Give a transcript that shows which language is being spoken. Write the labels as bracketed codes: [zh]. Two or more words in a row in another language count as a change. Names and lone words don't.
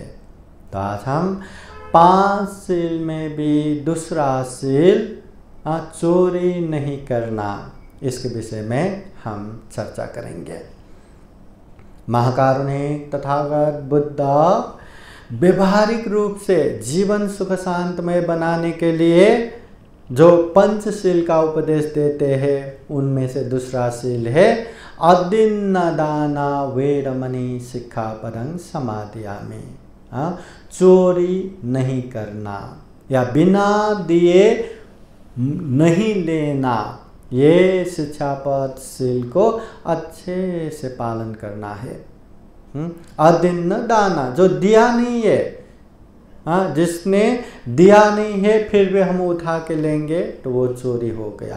[hi] तो आज हम 5 शील में भी दूसरा शील चोरी नहीं करना, इसके विषय में हम चर्चा करेंगे। महाकारुणिक तथागत बुद्ध व्यवहारिक रूप से जीवन सुख शांतमय बनाने के लिए जो पंचशील का उपदेश देते हैं, उनमें से दूसरा शील है [pi] अदिन्न दाना वेरमणि सिक्खापदं समादियामि। [hi] चोरी नहीं करना या बिना दिए नहीं लेना, ये शिक्षापद शील को अच्छे से पालन करना है। [pi] अदिन्न दाना, [hi] जो दिया नहीं है, जिसने दिया नहीं है फिर भी हम उठा के लेंगे तो वो चोरी हो गया।